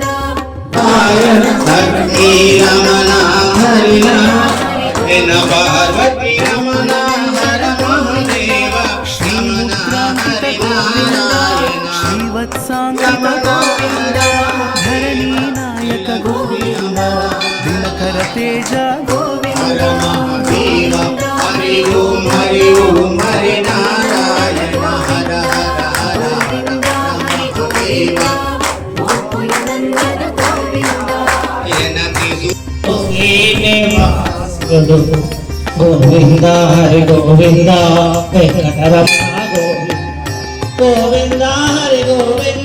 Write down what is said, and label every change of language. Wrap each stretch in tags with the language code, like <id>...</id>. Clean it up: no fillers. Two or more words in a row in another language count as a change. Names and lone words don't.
<kn>ಪಾರ್ವತಿ ರಮಣ ಹರಿಣ ಪಾರ್ವತಿ ರಮಣ ಹರ ಮಹಾದೇವ ಶ್ರೀಮುದ್ರಾಂಕಿತ ಗೋವಿಂದ ಶ್ರೀವತ್ಸಾಂಕಿತ ಗೋವಿಂದ ಧರಣಿ ನಾಯಕ ಗೋವಿಂದ ದಿನಕರ ತೇಜ</kn> <te>హర మహాదేవ హరి ఓం హరి నారాయణ హర హర హర హర మహాదేవ గోకులనందన గోవింద గోవింద హరి గోవింద వెంకటరమణ గోవింద హరి గోవింద</te>